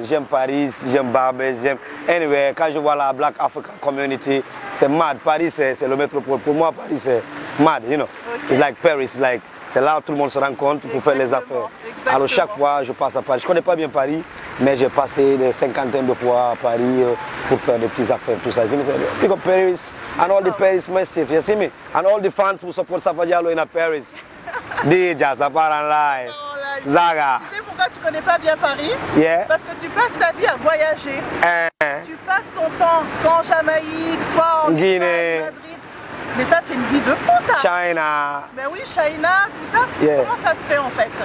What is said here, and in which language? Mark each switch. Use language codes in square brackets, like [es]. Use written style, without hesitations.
[fr] J'aime Paris, j'aime Barbès, j'aime. [en] Anyway, [fr] quand je vois la [en] Black African Community, [fr] c'est mad. Paris, c'est le métropole. Pour moi, Paris, c'est mad, [en] you know. Okay. It's like Paris, like, [fr] c'est là où tout le monde se rencontre pour faire les affaires. Exactement. Alors, chaque fois, je passe à Paris. Je ne connais pas bien Paris, mais j'ai passé des cinquantaines de fois à Paris pour faire des petites affaires, tout ça. [en] Pick up Paris, and all the Paris massive, you see me? And all the fans who support Safa Diallo in Paris. [fr] DJ, ça part en live. Zaga. Tu sais pourquoi tu connais pas bien Paris? [en] Yeah. [fr] Parce que tu passes ta vie à voyager. Tu passes ton temps soit en Jamaïque, soit en Guinée, Madrid. Mais ça, c'est une vie de fou, ça. [en] China. [fr] Ben oui, China, tout ça. [en] Yeah. [fr] Comment ça se fait en fait?